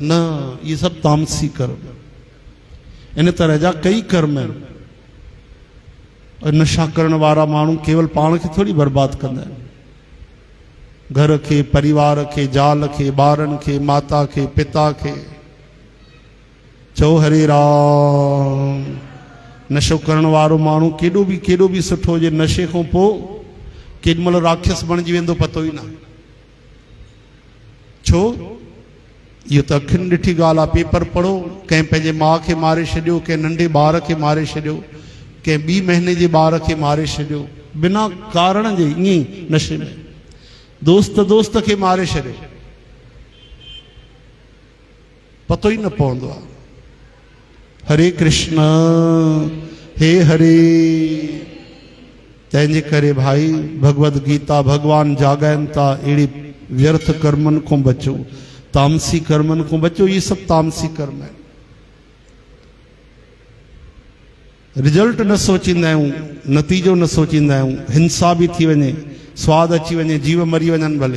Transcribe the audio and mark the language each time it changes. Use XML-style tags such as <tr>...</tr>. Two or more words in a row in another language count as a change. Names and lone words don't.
<sd>न, इहे सभु तामसी कर्म। इन तरह जा कई कर्म आहिनि। नशा करण वारा माण्हू केवल पाण खे थोरी बर्बाद कंदा आहिनि, घर खे, परिवार खे, ज़ाल खे, ॿारनि खे, माता खे, पिता खे। चओ हरे राम। नशो करण वारो माण्हू केॾो बि सुठो हुजे, नशे खां पोइ केॾी महिल राक्षस बणिजी वेंदो पतो ई न। छो? इहो त अखियुनि ॾिठी ॻाल्हि आहे। पेपर पढ़ो, कंहिं पंहिंजे माउ खे मारे छॾियो, कंहिं नंढे ॿार खे मारे छॾियो, कंहिं 2 महीने जे ॿार खे मारे छॾियो, बिना कारण जे ईअं ई नशे में। दोस्त खे मारे छॾियो, पतो ई न पवंदो आहे। हरे कृष्ण, हे हरे। तंहिंजे करे भाई भगवद गीता भगवान जाॻाइनि था, अहिड़ी व्यर्थ कर्मनि खां बचो, तामसी कर्मनि खां बचो। इहे सभु तामसी कर्म आहिनि। रिजल्ट न सोचींदा आहियूं, नतीजो न सोचींदा आहियूं। हिंसा बि थी वञे, स्वाद अची वञे, जीव मरी वञनि भले।</sd>